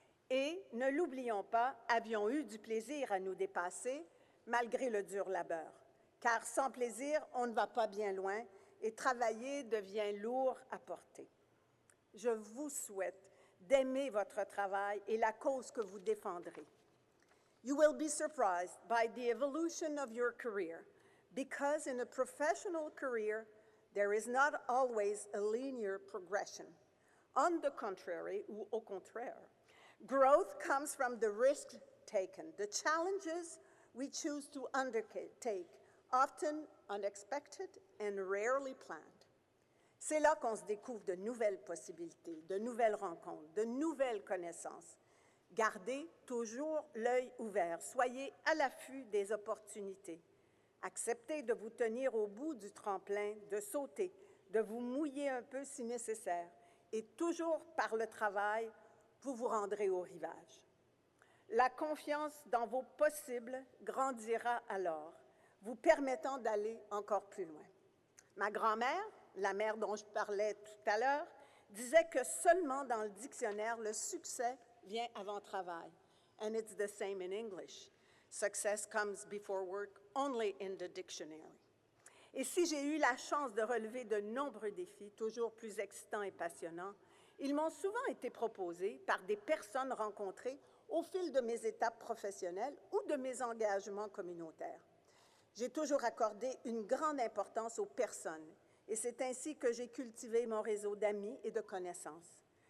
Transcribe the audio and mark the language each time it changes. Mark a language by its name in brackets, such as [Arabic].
[French] Et, ne l'oublions pas, avions eu du plaisir à nous dépasser, malgré le dur labeur. Car sans plaisir, on ne va pas bien loin et travailler devient lourd à porter. Je vous souhaite d'aimer votre travail et la cause que vous défendrez. [English] You will be surprised by the evolution of your career, because in a professional career, there is not always a linear progression. On the contrary, [French] ou au contraire, [English] growth comes from the risks taken, the challenges we choose to undertake, often unexpected and rarely planned. [French] C'est là qu'on se découvre de nouvelles possibilités, de nouvelles rencontres, de nouvelles connaissances. Gardez toujours l'œil ouvert, soyez à l'affût des opportunités. Acceptez de vous tenir au bout du tremplin, de sauter, de vous mouiller un peu si nécessaire, et toujours par le travail, vous vous rendrez au rivage. La confiance dans vos possibles grandira alors, vous permettant d'aller encore plus loin. Ma grand-mère, la mère dont je parlais tout à l'heure, disait que seulement dans le dictionnaire, le succès vient avant travail. [English] And it's the same in English. Success comes before work only in the dictionary. [French] Et si j'ai eu la chance de relever de nombreux défis, toujours plus excitants et passionnants, ils m'ont souvent été proposés par des personnes rencontrées au fil de mes étapes professionnelles ou de mes engagements communautaires. J'ai toujours accordé une grande importance aux personnes, et c'est ainsi que j'ai cultivé mon réseau d'amis et de connaissances.